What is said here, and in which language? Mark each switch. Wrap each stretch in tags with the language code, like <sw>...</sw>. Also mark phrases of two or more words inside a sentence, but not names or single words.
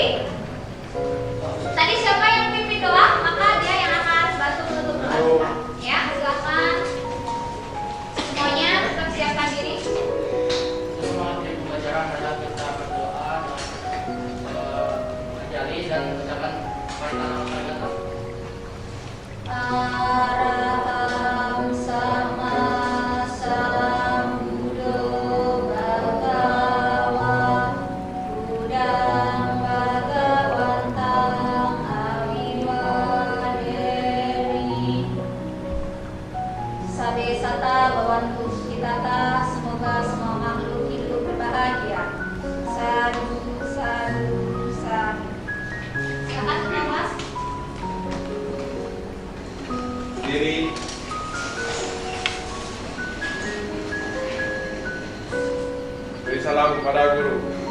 <id>Tadi siapa yang pimpin doa, maka dia yang akan bantu menutup doa. Ya, silakan semuanya persiapkan diri. Semua pembelajaran adalah kita berdoa, menjali dan mengucapkan pertanyaan.</id> <pi>Araham sama sambuddho bhagava Buddhang bhagavantang aviwaderi Sabe sata bhavantu sukhitata.</pi> <id>Semoga semua makhluk hidup berbahagia.</id> <pi>Sadu, sadu, sadu.</pi> <id>Silakan Mas. Diri. Beri salam kepada guru.</id>